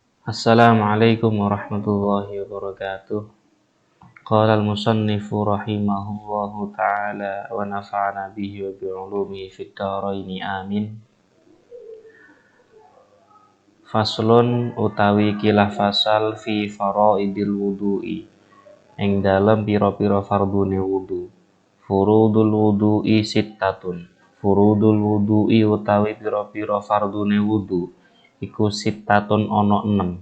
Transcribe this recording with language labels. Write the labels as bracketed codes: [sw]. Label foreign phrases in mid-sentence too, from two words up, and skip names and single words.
[ar] السلام عليكم ورحمة الله وبركاته. قال المصنف رحمه الله تعالى ونفعنا به وبعلومه في الدارين آمين. [jv] Faslun utawi kilah fasal [ar] في فرائض الوضوء [jv] ing dalem pira-pira fardune wudu. [ar] فروض الوضوء ستة. فروض الوضوء [jv] utawi pira-pira fardune wudu iku sittatun ana 6.